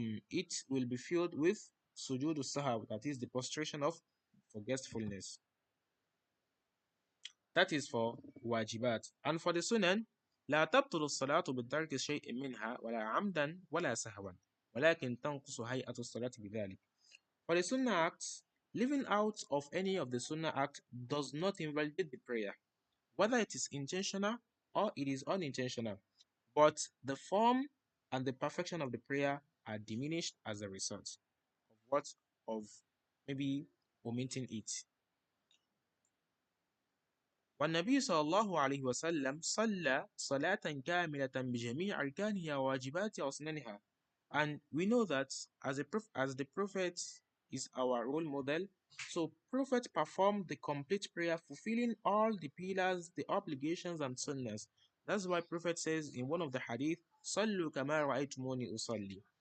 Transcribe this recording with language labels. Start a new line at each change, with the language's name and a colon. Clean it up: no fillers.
English: It will be filled with sujood sahab, that is the prostration of forgetfulness. That is for wajibat. And for the sunan,
Arabic: لا تبطل الصلاة بترك شيء منها ولا عمدا ولا سهوا ولكن تنقص هيئة الصلاة بذلك.
English: For the sunnah acts, leaving out of any of the sunnah act does not invalidate the prayer, whether it is intentional or it is unintentional. But the form and the perfection of the prayer are diminished as a result of what? Of maybe omitting it.
Arabic: والنبي صلى الله عليه وسلم صلى صلاة كاملة بجميع أركانها وواجباتها وسننها.
English: And we know that as the Prophet is our role model, so Prophet performed the complete prayer, fulfilling all the pillars, the obligations, and sunnahs. That's why Prophet says in one of the hadith,
Arabic: "Sallu kama ra'aytumuni usalli."